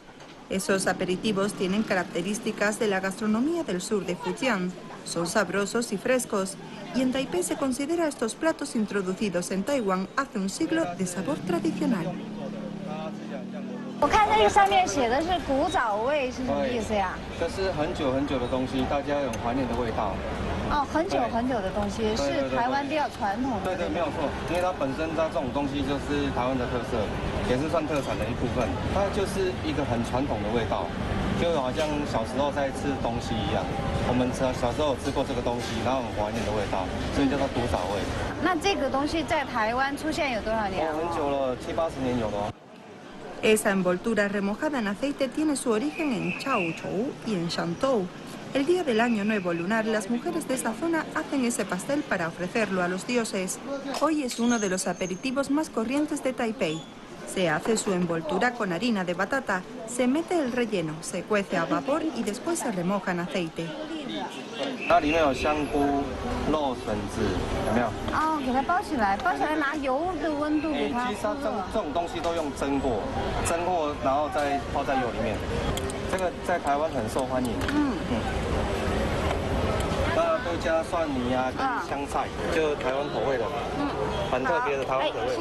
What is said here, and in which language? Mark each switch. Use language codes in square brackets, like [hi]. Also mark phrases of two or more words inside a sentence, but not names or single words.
[es] Esos aperitivos tienen características de la gastronomía del sur de Fujian. Son sabrosos y frescos, y en Taipei se considera estos platos introducidos en Taiwán hace un siglo de sabor tradicional. [zh] 我看这个上面写的是古早味，是什么意思呀？这是很久的东西，大家有怀念的味道。哦，很久的东西，是台湾比较传统的。对，没有错，因为它本身这种东西就是台湾的特色，也是算特产的一部分。它就是一个很传统的味道，就好像小时候在吃东西一样。我们小时候有吃过这个东西，然后很怀念的味道，所以叫做古早味。那这个东西在台湾出现有多少年？很久了，70、80年有了。 [es] Esa envoltura remojada en aceite tiene su origen en Chaozhou y en Shantou. El día del Año Nuevo Lunar, las mujeres de esa zona hacen ese pastel para ofrecerlo a los dioses. Hoy es uno de los aperitivos más corrientes de Taipei. Se hace su envoltura con harina de batata, se mete el relleno, se cuece a vapor y después se remoja en aceite. [zh] 它里面有香菇、肉笋子，有没有？哦，给它包起来，拿油的温度给它。其实它这种东西都用蒸过，然后再泡在油里面。这个在台湾很受欢迎。大家都加蒜泥啊，跟香菜，就台湾口味的，很特别的台湾口味。